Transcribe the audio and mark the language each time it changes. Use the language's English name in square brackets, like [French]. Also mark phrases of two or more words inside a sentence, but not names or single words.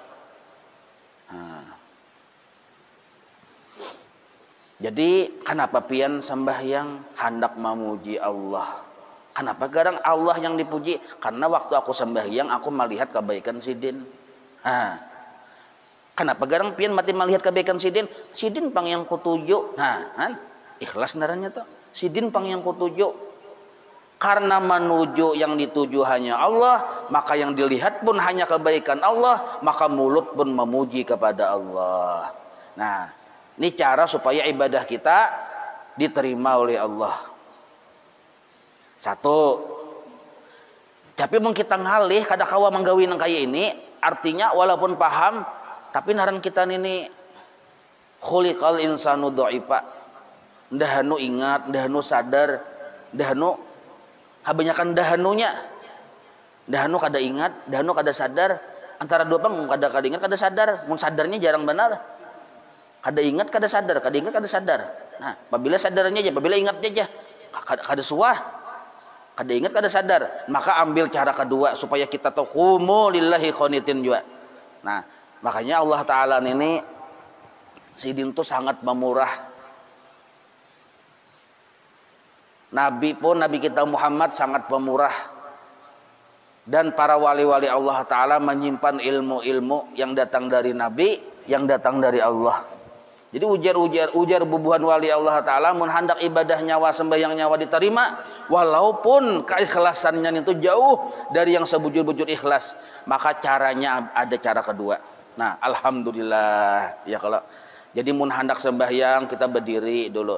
[Banjar] Jadi kenapa pian sembahyang hendak memuji Allah? Kenapa garang Allah yang dipuji? Karena waktu aku sembahyang aku melihat kebaikan sidin. Kenapa garang pian mati melihat kebaikan sidin? Sidin pang yang kutuju. Ikhlas naranya tuh. Sidin pang yang kutuju. [Indonesian] Karena menuju yang dituju hanya Allah, maka yang dilihat pun hanya kebaikan Allah, maka mulut pun memuji kepada Allah. Nah, ini cara supaya ibadah kita diterima oleh Allah. Satu. [Banjar] Tapi mung kita ngalih kada kawa manggawi nang kaya ini, artinya walaupun paham, tapi naran kita ini [Arabic] خلق الإنسان ضعيفا. [Banjar] Ndahanu ingat, ndahanu sadar, ndahanu kebanyakan dahanunya. Dahanu kada ingat, dahanu kada sadar. Antara dua pang kada ingat, kada sadar. Mun sadarnya jarang benar. Kada ingat, kada sadar, kada ingat, kada sadar. Nah, apabila sadarnya aja, apabila ingatnya aja, kada suah. Kada ingat, kada sadar. Maka ambil cara kedua supaya kita tahu [Arabic] قوموا لله قانتين [Banjar] juga. Nah, makanya Allah Ta'ala ini sidin tuh sangat memurah. [Indonesian] Nabi pun, Nabi kita Muhammad sangat pemurah. Dan para wali-wali Allah Ta'ala menyimpan ilmu-ilmu yang datang dari Nabi, yang datang dari Allah. [Banjar] Jadi ujar bubuhan wali Allah Ta'ala, mun hendak ibadah nyawa, sembahyang nyawa diterima, walaupun keikhlasannya itu jauh dari yang sebujur-bujur ikhlas, maka caranya ada cara kedua. [Indonesian] Nah, alhamdulillah. [Banjar] Ya kalau jadi mun hendak sembahyang kita berdiri dulu.